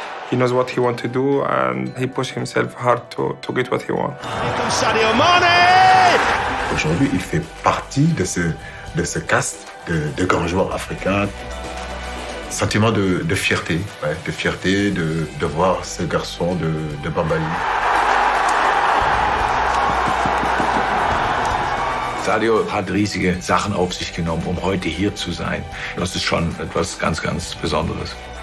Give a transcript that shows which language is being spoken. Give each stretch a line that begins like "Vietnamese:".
English: He knows what he wants to do and he pushes himself hard to get what he wants. Here comes Sadio Mane.
French: Aujourd'hui, il fait partie de ce caste de grands joueurs africains. Sentiment de fierté, ouais, de voir ce garçon de Bambali.
German: Sadio hat riesige Sachen auf sich genommen, um heute hier zu sein. Das ist schon etwas ganz, ganz Besonderes.